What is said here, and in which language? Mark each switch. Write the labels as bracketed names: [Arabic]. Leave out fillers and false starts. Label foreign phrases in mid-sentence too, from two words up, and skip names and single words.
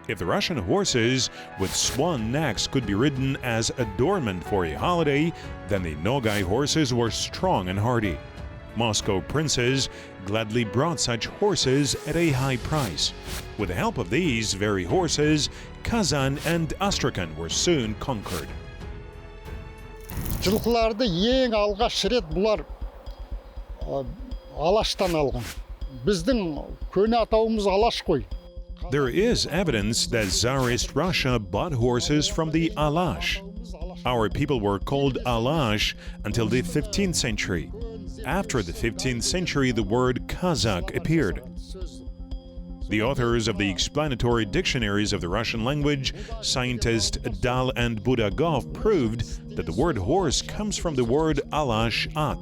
[English] If the Russian horses with swan necks could be ridden as adornment for a holiday, then the Nogai horses were strong and hardy. Moscow princes gladly brought such horses at a high price. With the help of these very horses, Kazan and Astrakhan were soon conquered. [Kazakh] Жылқыларды ең алғаш рет бұлар алаштан алған. Біздің көне атауымыз алаш қой. [English] There is evidence that Tsarist Russia bought horses from the Alash. Our people were called Alash until the 15th century. After the 15th century, the word Kazakh appeared. The authors of the explanatory dictionaries of the Russian language, scientists Dal and Budagov, proved that the word horse comes from the word Alash-at.